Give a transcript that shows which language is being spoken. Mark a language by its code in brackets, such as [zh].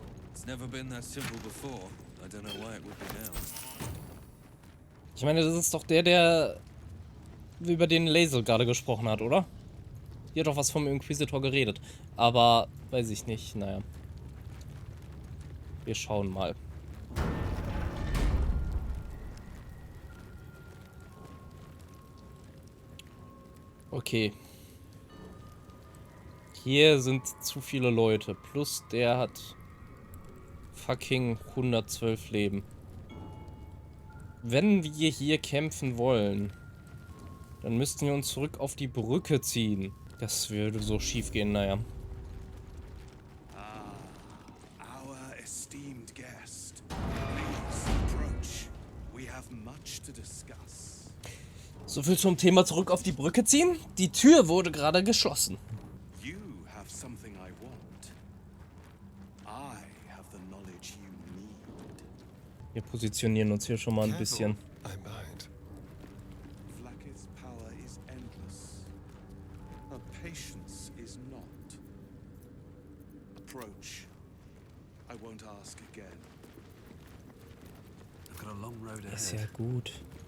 [en] It's never been that simple before. I don't know why it would be now. [de] Ich meine, das ist doch der über den Lae'zel gerade gesprochen hat, oder? Die hat doch was vom Inquisitor geredet. Aber, weiß ich nicht, naja. Wir schauen mal. Okay. Hier sind zu viele Leute. Plus der hat fucking 112 Leben. Wenn wir hier kämpfen wollen, dann müssten wir uns zurück auf die Brücke ziehen. Das würde so schief gehen, naja. [en] Our esteemed guest. Please approach. We have much to discuss. [de] So viel zum Thema zurück auf die Brücke ziehen. Die Tür wurde gerade geschlossen. [en] You have something I want. I have the knowledge you need. [de] Wir positionieren uns hier schon mal ein bisschen. [en] Vlaakith's power is endless. Her patience is not. Approach. I won't ask again. I've got a long road ahead. [de] Ist ja gut.